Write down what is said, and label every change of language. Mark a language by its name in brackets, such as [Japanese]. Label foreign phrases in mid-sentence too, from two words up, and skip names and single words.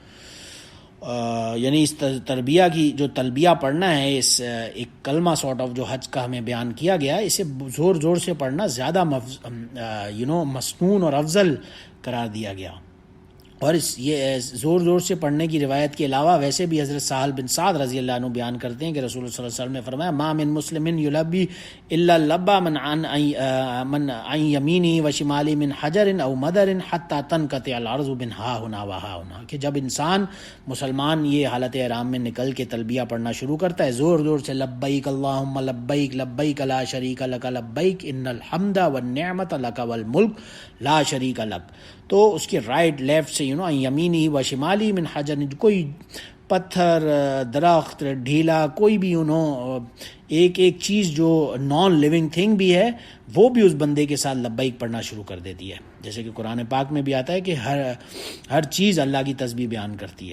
[Urdu] یعنی اس تربیہ کی جو تلبیہ پڑھنا ہے، اس ایک کلمہ [English] sort of [Urdu] جو حج کا ہمیں بیان کیا گیا، اسے زور زور سے پڑھنا زیادہ مسنون اور افضل قرار دیا گیا. اور یہ زور زور سے پڑھنے کی روایت کے علاوہ ویسے بھی حضرت سہل بن سعد [Arabic] رضی اللہ عنہ [Urdu] بیان کرتے ہیں کہ رسول اللہ [Arabic] صلی اللہ علیہ وسلم [Urdu] نے فرمایا [Arabic] ما من مسلم یلبی الا لبا من عن یمینی و شمالی من حجر او مدر حتی تنقطع الارض من ہا ہنا و ہا ہنا، [Urdu] کہ جب انسان مسلمان یہ حالت احرام میں نکل کے تلبیہ پڑھنا شروع کرتا ہے زور زور سے [Arabic] لبیک اللہم لبیک لبیک لا شریک لک لبیک ان الحمد والنعمت لک والملک لا شریک لک، [Urdu] تو اس کے [English] right left [Urdu] سے [Arabic] یمینی و شمالی من حجر، [Urdu] کوئی پتھر، درخت، ڈھیلا، کوئی بھی ایک چیز جو [English] non living thing [Urdu] بھی ہے وہ بھی اس بندے کے ساتھ لبیک پڑھنا شروع کر دیتی ہے. جیسے کہ قرآن پاک میں بھی آتا ہے کہ ہر چیز اللہ کی تسبیح بیان کرتی ہے.